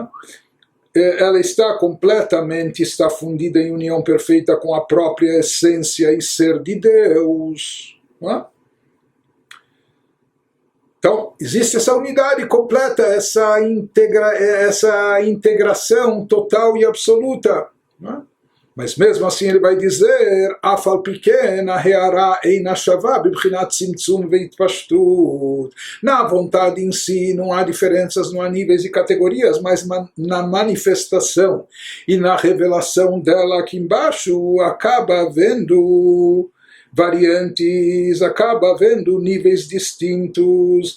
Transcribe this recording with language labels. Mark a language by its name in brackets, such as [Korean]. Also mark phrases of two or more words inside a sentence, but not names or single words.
[Portuguese] Ela está fundida em união perfeita com a própria essência e ser de Deus. Né? Então, existe essa unidade completa, essa integração total e absoluta. Né? Mas mesmo assim ele vai dizer, afal pequena reara [Hebrew] אינה שווה בבחינת צמצום והתפשטות. [Portuguese] Na vontade em si não há diferenças, não há níveis e categorias, mas na manifestação e na revelação dela aqui embaixo acaba havendo variantes, acaba havendo níveis distintos.